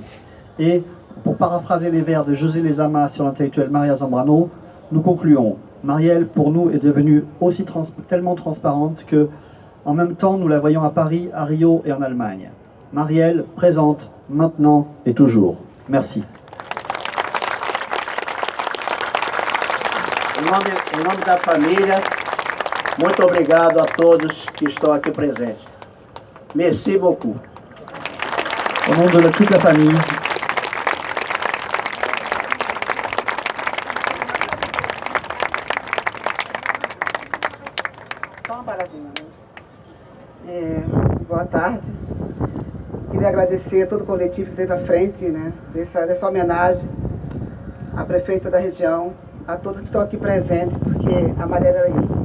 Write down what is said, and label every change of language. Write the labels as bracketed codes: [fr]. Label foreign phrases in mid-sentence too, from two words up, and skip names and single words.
[fr] Et, pour paraphraser les vers de José Lezama sur l'intellectuel Maria Zambrano, nous concluons. Marielle, pour nous, est devenue aussi tellement transparente que, en même temps, nous la voyons à Paris, à Rio et en Allemagne. Marielle, présente, maintenant et toujours. Merci. [pt] Em nome da família, muito obrigado a todos que estão aqui presentes. [fr] Merci beaucoup. Au nom de toute la famille, [pt] Só uma paradinha, né? Boa tarde. Queria agradecer a todo o coletivo que esteve à frente, né, dessa homenagem à prefeita da região, a todos que estão aqui presentes, porque a Marielle era isso.